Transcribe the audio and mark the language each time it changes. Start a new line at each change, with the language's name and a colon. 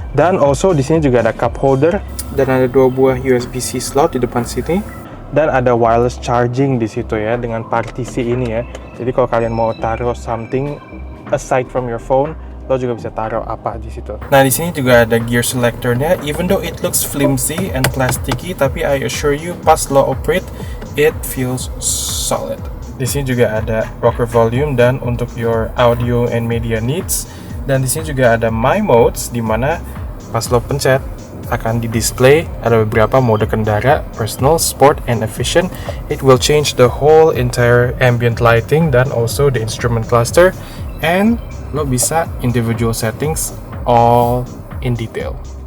Indonesian: Dan also di sini juga ada cup holder dan ada 2 buah USB-C slot di depan sini. Dan ada wireless charging di situ ya dengan partisi ini ya. Jadi kalau kalian mau taruh
English: something aside from your phone,
Indonesian: lo juga bisa taruh apa di situ. Nah, di sini juga ada gear selectornya.
English: Even though it looks flimsy and plasticky, tapi I assure you
Indonesian: pas lo
English: operate, it feels solid.
Indonesian: Di sini juga ada rocker volume dan untuk
English: your audio and media needs.
Indonesian: Dan di sini juga ada my modes, di mana pas lo pencet akan di display ada beberapa mode kendara, personal, sport, and efficient.
English: It will change the whole entire ambient lighting dan also the instrument cluster, and
Indonesian: lo bisa
English: individual settings all in detail.